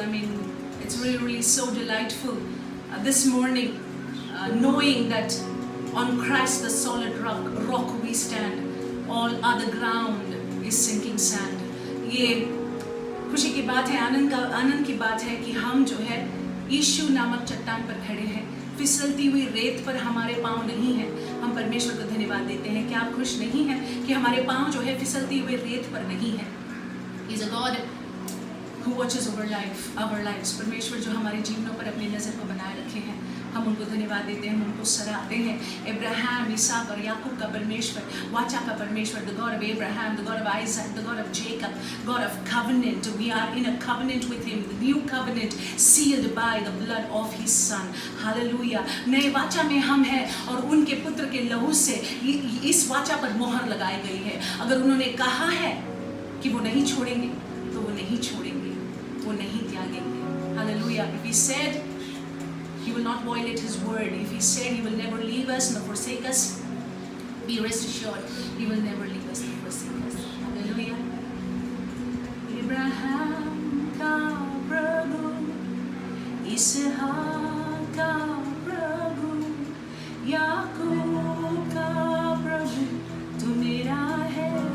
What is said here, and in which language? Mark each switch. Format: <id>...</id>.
<en>I mean, it's really so delightful this morning, knowing that on Christ the solid rock we stand. All other ground is sinking sand.</en> <hi>ये खुशी की बात है, आनंद की बात है कि हम जो है यीशु नामक चट्टान पर खड़े हैं। फिसलती हुई रेत पर हमारे पाँव नहीं हैं। हम परमेश्वर को धन्यवाद देते हैं। क्या आप खुश नहीं हैं कि हमारे पाँव जो है फिसलती हुई रेत पर नहीं है?</hi> <en>He's a God who watches over our lives.</en> <hi>परमेश्वर जो हमारे जीवनों पर अपनी नज़र को बनाए रखे हैं, हम उनको धन्यवाद देते हैं, हम उनको सराहते हैं। इब्राहिम, इसहाक और याकूब का परमेश्वर, वाचा का परमेश्वर,</hi> <en>the God of Abraham, the God of Isaac, the God of Jacob, God of covenant. We are in a covenant with Him, the new covenant sealed by the blood of His Son. Hallelujah.</en> <hi>नए वाचा में हम हैं और उनके पुत्र के लहू से इस वाचा पर मोहर लगाई गई है। अगर उन्होंने कहा है कि वो नहीं छोड़ेंगे, तो वो नहीं छोड़ेंगे, वो नहीं त्यागेंगे।</hi> <en>Hallelujah. If He said He will not violate His word. If He said He will never leave us nor forsake us, be rest assured, He will never leave us nor forsake us. Hallelujah.</en> <hi>Abraham का प्रभु, इसहाक का प्रभु, याकूब का प्रभु, तू मेरा है।</hi>